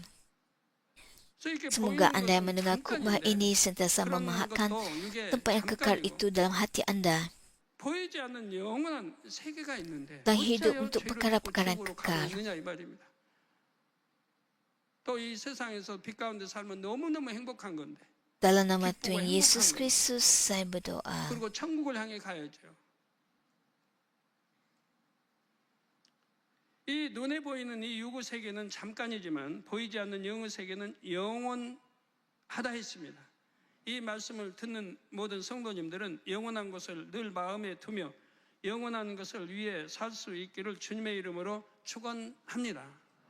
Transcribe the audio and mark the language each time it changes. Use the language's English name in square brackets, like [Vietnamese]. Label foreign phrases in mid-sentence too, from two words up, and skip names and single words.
[Malay] Semoga anda yang mendengar khutbah ini sentiasa memahatkan tempat yang kekal itu dalam hati anda dan hidup untuk perkara-perkara yang kekal. Dalam nama Tuhan Yesus Kristus saya berdoa. [Korean] 이 눈에 보이는 이 유구 세계는 잠깐이지만 보이지 않는 영의 세계는 영원하다 했습니다. 이 말씀을 듣는 모든 성도님들은 영원한 것을 늘 마음에 두며 영원한 것을 위해 살 수 있기를 주님의 이름으로 축원합니다.